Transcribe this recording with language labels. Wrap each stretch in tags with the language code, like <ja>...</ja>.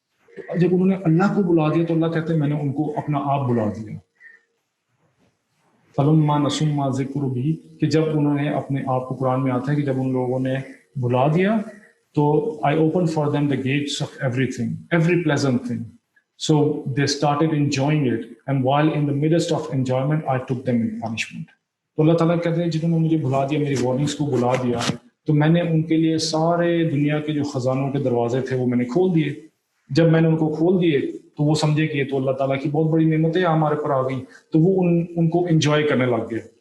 <ur>تو جب انہوں نے اللہ کو بلا دیا تو اللہ کہتے ہیں میں نے ان کو اپنا آپ بلا دیا.</ur> <ar>فَلَمَّا نَسُوا مَا ذُكِّرُوا بِهِ،</ar> <ur>کہ جب انہوں نے اپنے آپ کو، قرآن میں آتا ہے کہ جب ان لوگوں نے بلا دیا تو</ur> <en>I opened for them the gates of everything, every pleasant thing. So they started enjoying it, and while in the midst of enjoyment, I took them in punishment.</en> <ur>تو اللہ تعالیٰ کہتے ہیں جنہوں نے مجھے بھلا دیا، میری وارننگس کو بلا دیا، تو میں نے ان کے لیے سارے دنیا کے جو خزانوں کے دروازے تھے وہ میں نے کھول دیے. جب میں نے ان کو کھول دیے تو وہ سمجھے کہ یہ تو اللہ تعالیٰ کی بہت بڑی نعمتیں ہمارے پر آ گئی، تو وہ ان کو انجوائے کرنے لگ گئے.</ur>